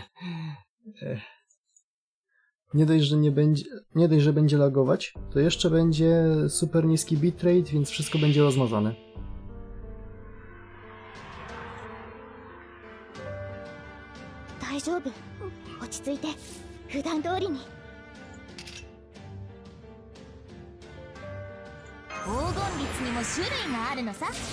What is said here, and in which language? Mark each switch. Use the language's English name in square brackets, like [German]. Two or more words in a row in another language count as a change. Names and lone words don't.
[Polish] nie dość, że będzie lagować, to jeszcze będzie super niski bitrate, więc wszystko będzie rozmazane. [Japanese] Daijoubu. 落ち着いて普段通りに。黄金律にも種類があるのさ。